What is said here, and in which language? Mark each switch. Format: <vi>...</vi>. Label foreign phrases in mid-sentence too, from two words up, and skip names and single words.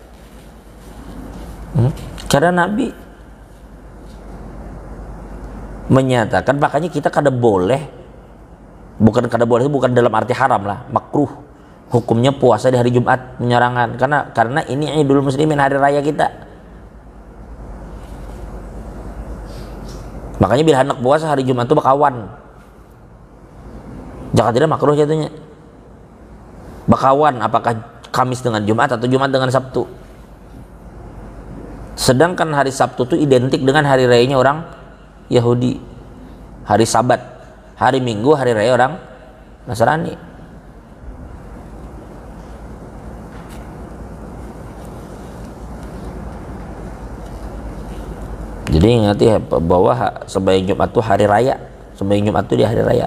<id>Karena Nabi menyatakan, makanya kita kada boleh, bukan dalam arti haram lah, makruh hukumnya puasa di hari Jumat menyarangan, karena ini</id> <ar>عيد المسلمين,</ar> <id>hari raya kita. Makanya bila hendak puasa hari Jumat itu bakawan, jangan tidak makruh jatuhnya. Bakawan apakah Kamis dengan Jumat atau Jumat dengan Sabtu. Sedangkan hari Sabtu itu identik dengan hari rayanya orang Yahudi. Hari Sabat, hari Minggu hari raya orang Nasrani. Jadi ingati bahwa sembahyang Jumat itu hari raya, sembahyang Jumat itu di hari raya.</id>